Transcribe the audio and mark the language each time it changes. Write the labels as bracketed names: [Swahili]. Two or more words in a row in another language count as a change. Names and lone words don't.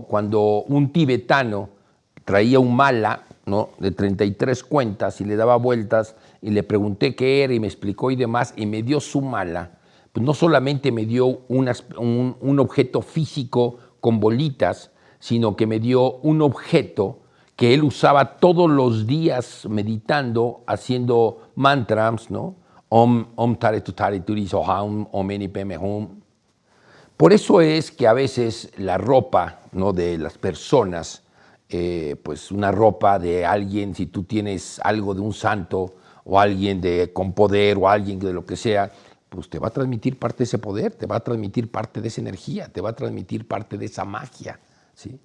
[Spanish] Cuando un tibetano traía un mala, ¿no?, de 33 cuentas y le daba vueltas y le pregunté qué era y me explicó y demás y me dio su mala, pues no solamente me dio un objeto físico con bolitas, sino que me dio un objeto que él usaba todos los días meditando, haciendo mantras, ¿no? [Sanskrit] Om tare tu tare turi soham, om eni peme hum. [Spanish] Por eso es que a veces la ropa, ¿no?, de las personas, pues una ropa de alguien, si tú tienes algo de un santo o alguien con poder o alguien de lo que sea, pues te va a transmitir parte de ese poder, te va a transmitir parte de esa energía, te va a transmitir parte de esa magia, ¿sí?